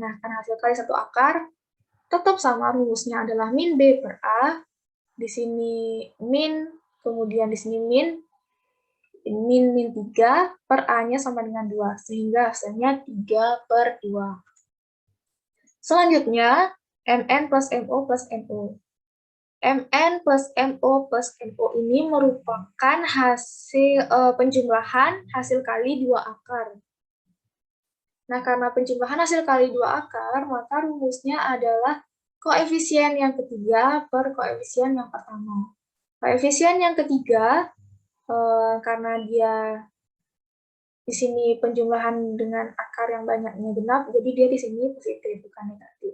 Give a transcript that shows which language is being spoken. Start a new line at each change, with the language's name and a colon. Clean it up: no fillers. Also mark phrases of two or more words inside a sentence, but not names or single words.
Indonesian: Nah, karena hasil kali satu akar tetap sama, rumusnya adalah min B per A. Di sini min kemudian di sini min 3 per A-nya sama dengan 2, sehingga hasilnya 3 per 2. Selanjutnya, Mn plus Mo plus No. Mn plus Mo plus No ini merupakan hasil penjumlahan hasil kali 2 akar. Nah, karena penjumlahan hasil kali 2 akar, maka rumusnya adalah koefisien yang ketiga per koefisien yang pertama. Koefisien yang ketiga, karena dia di sini penjumlahan dengan akar yang banyaknya genap, jadi dia di sini positif, bukan negatif.